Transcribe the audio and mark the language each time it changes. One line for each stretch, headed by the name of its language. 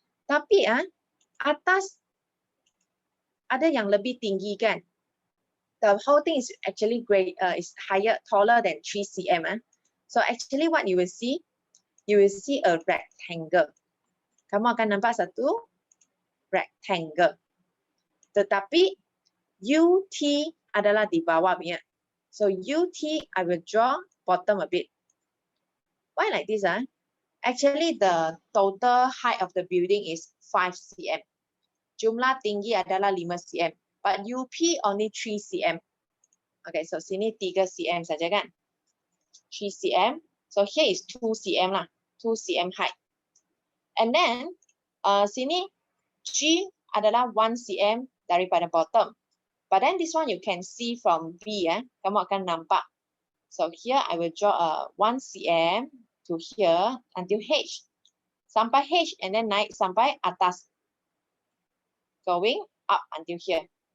Malay: Tapi atas ada yang lebih tinggi kan?
English: The whole thing is actually great, is taller than 3 cm. So actually what you will see a rectangle. Kamu akan nampak satu rectangle.
Malay: Tetapi UT adalah di bawah punya.
English: So UT I will draw bottom a bit. Why like this? Actually the total height of the building is 5 cm.
Malay: Jumlah tinggi adalah 5 cm.
English: But UP only 3 cm. Okay, so
Malay: sini 3 cm saja kan?
English: 3 cm. So here is 2 cm lah. 2 cm height. And then
Malay: sini G adalah 1 cm daripada bottom.
English: But then this one you can see from B.
Malay: Kamu akan nampak.
English: So here I will draw 1 cm to here until H.
Malay: Sampai H
English: and then
Malay: naik sampai atas.
English: Going up until here.